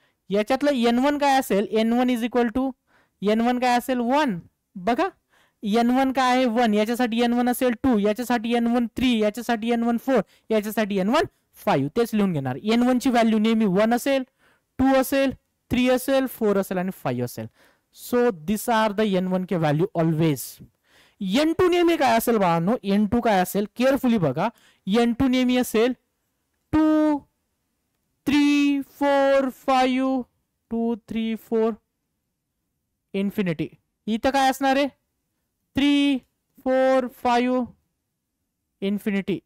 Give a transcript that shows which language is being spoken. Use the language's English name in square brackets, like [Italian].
[Marathi] याच्यातलं N1 काय असेल, N1 is equal to, N1 काय असेल 1. बघा N1 काय आहे 1, याच्यासाठी N1 असेल 2, याच्यासाठी N1 3, याच्यासाठी N1 4, याच्यासाठी N1 5. तेच लिहून घेणार. N1 ची व्हॅल्यू नेहमी 1 असेल, 2 असेल, 3 असेल, 4 असेल आणि 5 असेल. [English] So this are the N1 के value always. [Marathi] N2 नेहमी काय असेल बाळांनो, N2 काय असेल केअरफुली बघा. N2 नेहमी असेल 2 3 4 5, 2 3 4 इन्फिनिटी. इथं काय असणार आहे 3 4 5 इन्फिनिटी.